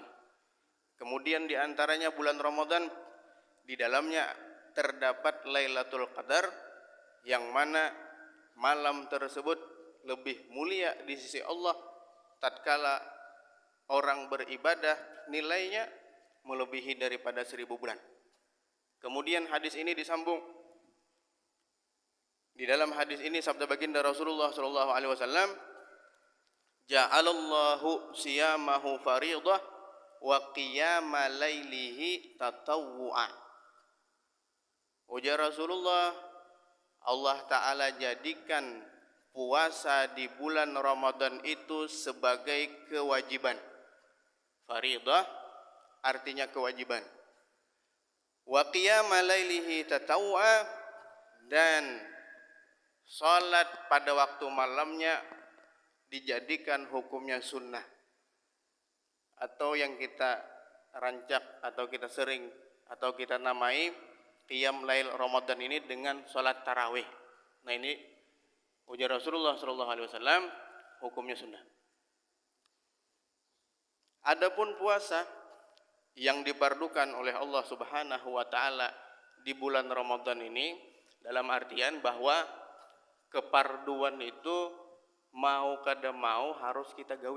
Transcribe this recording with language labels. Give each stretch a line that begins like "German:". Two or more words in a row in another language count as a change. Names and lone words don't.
Indonesian: Kemudian di antaranya bulan Ramadan, di dalamnya terdapat Lailatul Qadar, yang mana malam tersebut lebih mulia di sisi Allah tatkala orang beribadah nilainya melebihi daripada 1000 bulan. Kemudian hadis ini disambung. Di dalam hadis ini sabda baginda Rasulullah
Arabic: صلى الله عليه وسلم, جعل الله صيامه فريضة وقيام ليله تطوعا.
Indonesian: Ujar Rasulullah, Allah Ta'ala jadikan puasa di bulan Ramadan itu sebagai kewajiban. Faridah artinya kewajiban.
Arabic: وقيام ليله تطوعا,
Indonesian: dan salat pada waktu malamnya dijadikan hukumnya sunnah, atau yang kita rancak atau kita sering atau kita namai
Arabic: قيام ليل
Indonesian: Ramadan ini dengan salat tarawih. Nah, ini ujar Rasulullah
Arabic: صلى الله عليه وسلم
Indonesian: hukumnya sunnah. Adapun puasa yang dipardukan oleh Allah
Arabic: سبحانه وتعالى
Indonesian: di bulan Ramadan ini, dalam artian bahwa keparduan itu
Banjar: mau kada mau harus kita gawi.